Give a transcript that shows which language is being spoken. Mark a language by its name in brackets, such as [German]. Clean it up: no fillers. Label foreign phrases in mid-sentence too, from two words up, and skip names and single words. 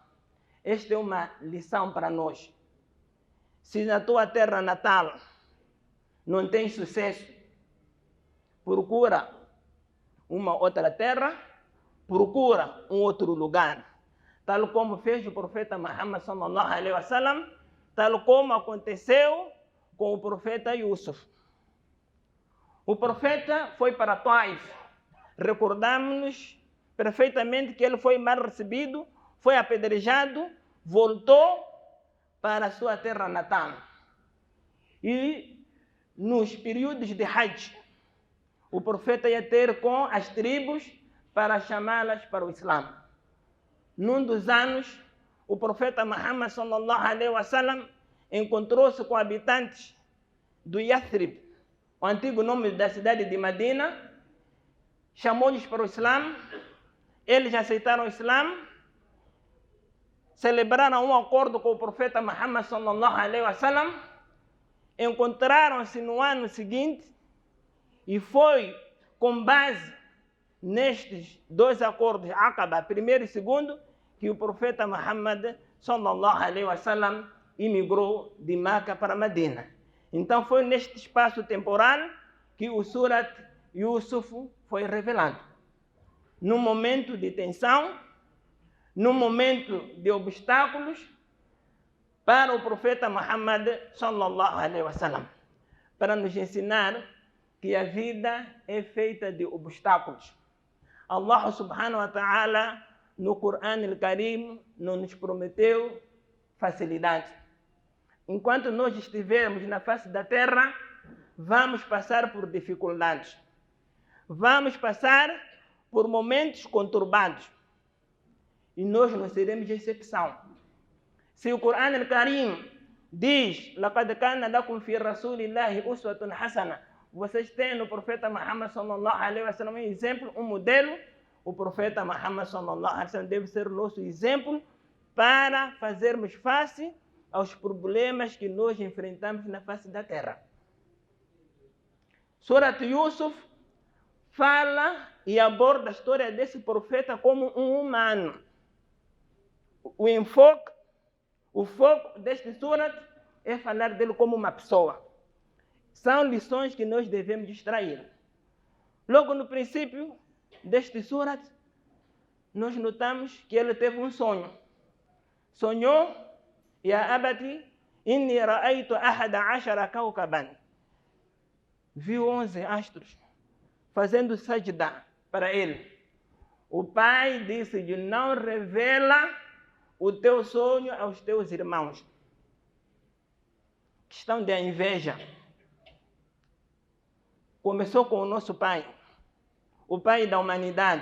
[Portuguese] Esta é uma lição para nós. Se na tua terra natal não tem sucesso, procura uma outra terra, procura um outro lugar. Tal como fez o profeta Muhammad [Arabic] صلى الله عليه وسلم, [Portuguese] tal como aconteceu com o profeta Yusuf. O profeta foi para Taif. Recordamos-nos perfeitamente que ele foi mal recebido, foi apedrejado, voltou para a sua terra natal. E nos períodos de Hajj, o profeta ia ter com as tribos para chamá-las para o Islã. Num dos anos, o profeta Muhammad [Arabic] صلى الله عليه وسلم [Portuguese] encontrou-se com habitantes do Yathrib, o antigo nome da cidade de Medina, chamou-lhes para o Islã, eles aceitaram o Islã, celebraram um acordo com o profeta Muhammad [Arabic] صلى الله عليه وسلم, [Portuguese] encontraram-se no ano seguinte e foi com base nestes dois acordos, Aqaba, primeiro e segundo, que o profeta Muhammad [Arabic] صلى الله عليه وسلم [Portuguese] imigrou de Meca para Medina. Então foi neste espaço temporal que o Surat Yusuf foi revelado. Num momento de tensão, num momento de obstáculos, para o profeta Muhammad [Arabic] صلى الله عليه وسلم, [Portuguese] para nos ensinar que a vida é feita de obstáculos. Allah [Arabic] سبحانه وتعالى [Portuguese] no Corão al-Karim não nos prometeu facilidade. Enquanto nós estivermos na face da terra, vamos passar por dificuldades. Vamos passar por momentos conturbados. E nós não seremos exceção. Se o Corão al-Karim diz: [Arabic] "لقد كان لكم في رسول الله أسوة حسنة", [Portuguese] vocês têm no profeta Muhammad [Arabic] صلى الله عليه وسلم [Portuguese] um exemplo, um modelo. O profeta Muhammad [Arabic] صلى الله عليه وسلم [Portuguese] deve ser o nosso exemplo para fazermos face aos problemas que nós enfrentamos na face da terra. Surat Yusuf fala e aborda a história desse profeta como um humano. O enfoque O foco deste surat é falar dele como uma pessoa. São lições que nós devemos extrair. Logo no princípio deste surat, nós notamos que ele teve um sonho. Sonhou, [Arabic] يا أبت إني رأيت أحد عشر كوكبا. [Portuguese] Viu 11 astros fazendo sajda para ele. O pai disse-lhe, não revela o teu sonho aos teus irmãos. Questão da inveja. Começou com o nosso pai, o pai da humanidade.